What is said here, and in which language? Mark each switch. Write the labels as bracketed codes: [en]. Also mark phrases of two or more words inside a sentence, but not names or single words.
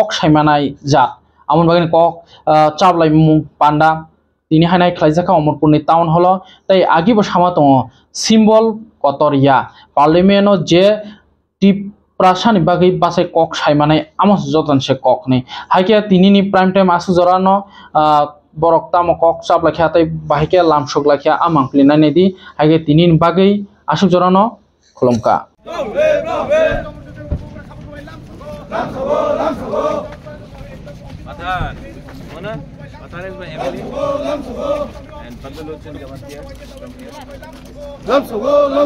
[brx] साइमानाय जा आमन बागे कक चाबलाय मु पांडा तिनि हानाय ख्लाइजाखा अमरपुरनि [en] town hall [brx] ताइ आगिबो सामा दङ सिम्बल कटरिया पार्लियामेन्ट जे टिप प्रासानि बागै बासाय कक साइमानाय आमस जतन से कक नै हाइके तिनिनि [en] prime time [brx] आसु जरानो बरक ताम कक चाप लाखिया तै बाहिके लामसुक लाखिया आमां प्लिनानै दि हाइके तिनिनि बागै आसु जरानो खुलुमका Matan, mana? [en] Matan is my family. And Pandalochan Gamatia. [brx] Lamsogo.